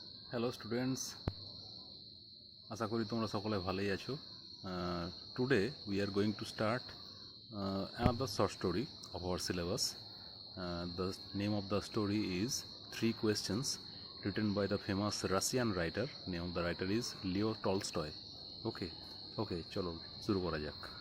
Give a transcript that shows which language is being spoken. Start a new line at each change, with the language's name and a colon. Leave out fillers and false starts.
Bangla: Hello students, আশা করি তোমরা সকলে ভালোই আছো।
English: Today we are going to start another short story of our syllabus. The name of the story is Three Questions, written by the famous Russian writer. Name of the writer is Leo Tolstoy.
Bangla: Okay, চলো শুরু করা যাক।